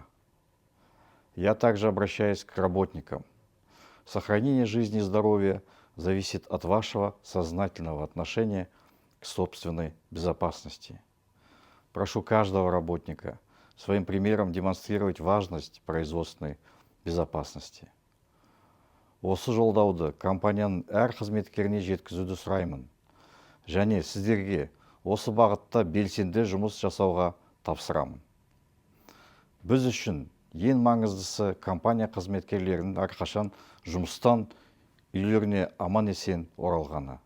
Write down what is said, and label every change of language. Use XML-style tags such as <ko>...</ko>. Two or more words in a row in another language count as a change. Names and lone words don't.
<ru>Я также обращаюсь к работникам. Сохранение жизни и здоровья зависит от вашего сознательного отношения к собственной безопасности. Прошу каждого работника своим примером демонстрировать важность производственной безопасности.</ru> <kk>Осы жолдауды компанияның әр қызметкеріне жеткізуді сұраймын. Және сіздерге осы бағытта белсенді жұмыс жасауға тапсырамын. Біз үшін ең маңыздысы компания қызметкерлерінің әрқашан жұмыстан үйлеріне аман-есен оралғаны.</kk>